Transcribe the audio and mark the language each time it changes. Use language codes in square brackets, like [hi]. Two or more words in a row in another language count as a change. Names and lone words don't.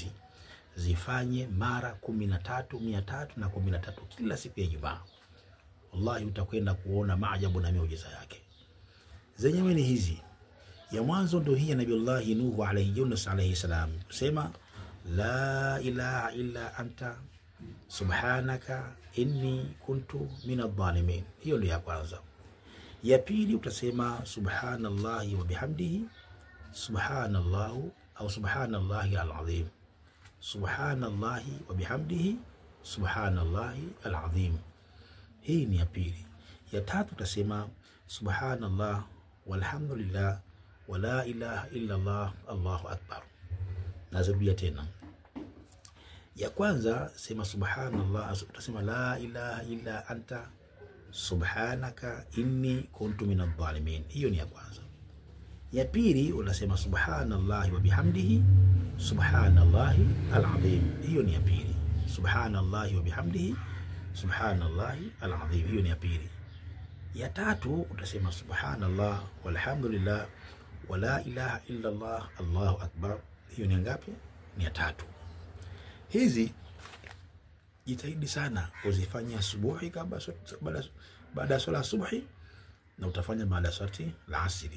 [sw] Zifanye mara 313 kila siku ya Ijumaa. Wallahi utakwenda kuona maajabu na miujiza yake. Zenyewe ni hizi. Ya mwanzo ndio hii ya Nabii Nuhu alayhi Yunus [ar] عليه السلام. Sema لا إله إلا أنت سبحانك إني كنت من الظالمين. [sw] Hiyo ndio ya kwanza. Ya pili utasema [ar] سبحان الله وبحمده سبحان الله [sw] au [ar] سبحان الله العظيم. سبحان الله وبحمده سبحان الله العظيم. [sw] Hii ni ya pili. Ya tatu utasema [ar] سبحان الله والحمد لله ولا إله إلا الله الله أكبر. [sw] Narudia tena. Ya kwanza sema subhanallah, utasema [ar] لا إله إلا أنت سبحانك إني كنت من الظالمين. [sw] Hiyo ni ya kwanza. Ya pili unasema [ar] سبحان الله وبحمده سبحان الله العظيم. [sw] Hiyo ni ya pili. [ar] سبحان الله وبحمده سبحان الله العظيم. [sw] Hiyo ni ya pili. Ya tatu utasema [ar] سبحان الله والحمد لله ولا إله إلا الله الله أكبر. [sw] Hiyo ni ngapi? Ni ya tatu. Hizi jitahidi sana kuzifanya asubuhi baada ya swala asubuhi, na utafanya baada ya [ar] صلاة العصر.